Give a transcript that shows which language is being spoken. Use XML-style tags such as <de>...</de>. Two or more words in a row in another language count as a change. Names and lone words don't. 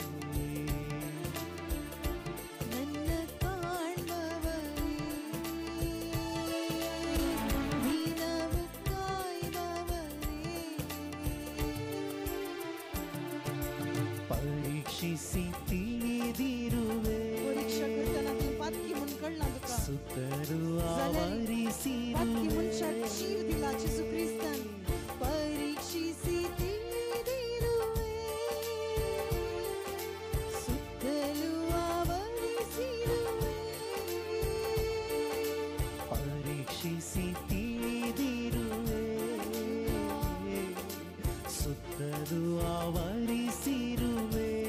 <kn>ನನ್ನ ಕಾಣುವವನೇ ದಿನವು ಕಾಯುವವನೇ ಪರೀಕ್ಷಿಸಿ ತಿಳಿದಿರುವೆ</kn> <kok>परीक्षा करताना ती पातकी म्हणून कळना तुका</kok> <kn>ಸುತ್ತರೂ</kn> <kok>पातकी</kok> <kn>ಆವರಿಸಿರುವೆ</kn> <kok>मनशाक जीव दिला जेजू क्रिस्तान</kok> <kn>ಪರೀಕ್ಷಿಸಿ ತಿಳಿದಿರುವೆ ಸುತ್ತಲೂ ಆವರಿಸಿರುವೆ ಪರೀಕ್ಷಿಸಿ ತಿಳಿದಿರುವೆ ಸುತ್ತಲೂ ಆವರಿಸಿರುವೆ</kn>